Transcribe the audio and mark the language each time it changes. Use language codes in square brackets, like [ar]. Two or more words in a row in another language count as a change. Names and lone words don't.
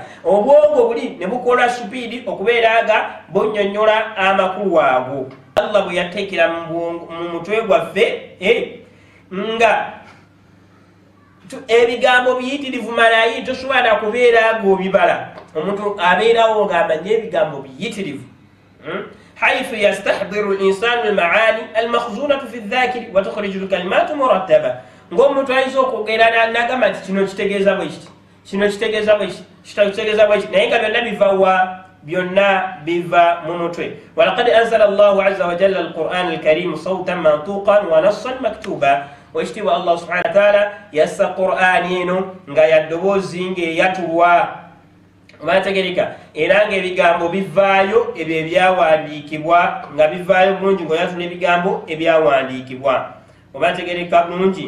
[lg] Obwongo buli ne bukola supiidi okubeera nga bunnyonnyola amakulu ago. Allah bwe yateekera mu mutwe gwaffe nga ebigambo biyitirivu malayi tosobola kubeera ng'obibala. Omuntu abeerawo ng'amanya ebigambo biyitirivu. [ar] حيث يستحضر الإنسان المعاني المخزونة في الذاكر وتخرج الكلمات مرتبة. [lg] ng'omuntu ayinza okwogera n'agamba nti kino kitegeeza bwe kiti, kino kitegeeza bwe kiti, kino kitegeeza bwe kiti, naye nga byonna biva wa? Byonna biva mu mutwe. [ar] ولقد أنزل الله عز وجل القرآن الكريم صوتا منطوقا ونصا مكتوبا. [lg] Ekitiibwa [ar] الله سبحانه وتعالى [lg] yassa Qur'ani eno nga yaddoboozi ng'eyatulwa obategereka, era ng'ebigambo bivaayo ebyo ebyawandiikibwa nga bivaayo bulungi ng'oyatula ebigambo ebyawandiikibwa obategereka bulungi.